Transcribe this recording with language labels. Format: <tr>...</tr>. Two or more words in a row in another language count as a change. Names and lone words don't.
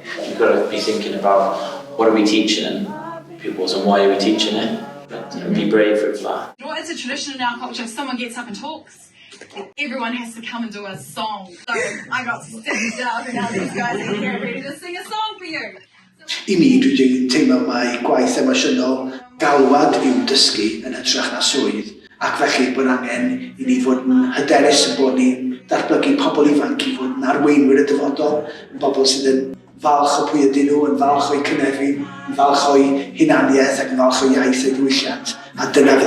<en>You've got to be thinking about what are we teaching pupils and why are we teaching it, and be brave with that. Well, it's a tradition in our culture, if someone gets up and talks, everyone has to come and do a song. So I got to stand up, and now these guys are here ready to sing a song for you.</en> <cy>I mi, dwi'n teimlo mai gwaith emosiynol galwad i'w dysgu yn hytrach na swydd, ac felly bod angen I ni fod yn hyderus yn bod ni'n datblygu pobl ifanc I fod yn arweinwyr y dyfodol, yn bobl sydd yn falch o pwy ydyn nhw, yn falch o'i cynefin, yn falch o'i hunaniaeth ac yn falch o iaith o'i ddiwylliant.</cy>